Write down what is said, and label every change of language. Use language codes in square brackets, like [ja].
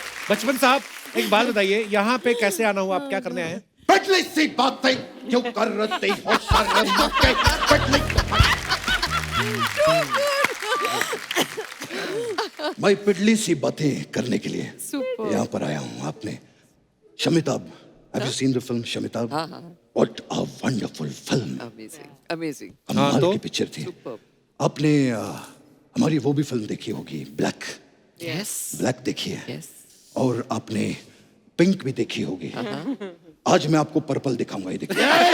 [hi] बचपन साहब एक बात बताइए, यहाँ पे कैसे आना हुआ, आप क्या करने आए हैं? पटली सी बातें क्यों कर रहे हो शर्म के? पटली मैं पिटली सी बातें करने के लिए यहाँ पर आया हूँ। आपने शमिताब, [en] have you seen the film Shamitabh? What a wonderful film. Amazing. [hi] कमाल की पिक्चर थी। आपने हमारी वो भी फिल्म देखी होगी ब्लैक। ब्लैक देखी है। और आपने पिंक भी देखी होगी। आज मैं आपको पर्पल दिखाऊंगा, ये देखिए।